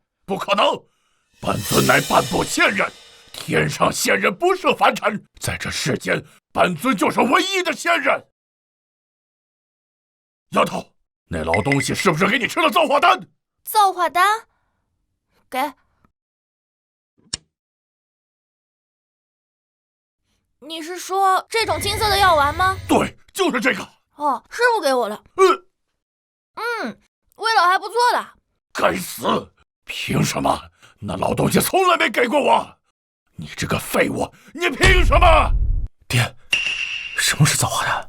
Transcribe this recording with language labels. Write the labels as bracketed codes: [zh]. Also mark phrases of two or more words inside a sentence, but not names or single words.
[zh] 不可能，本尊乃半步仙人，天上仙人不涉凡塵，在這世間，本尊就是唯一的仙人。丫頭，那老東西是不是給你吃了造化丹？造化丹？給。你是說這種金色的藥丸嗎？對，就是這個。哦，師父給我的。味道還不錯的。該死！憑什麼？那老東西從來沒給過我。你這個廢物，你憑什麼？爹，什麼是造化丹？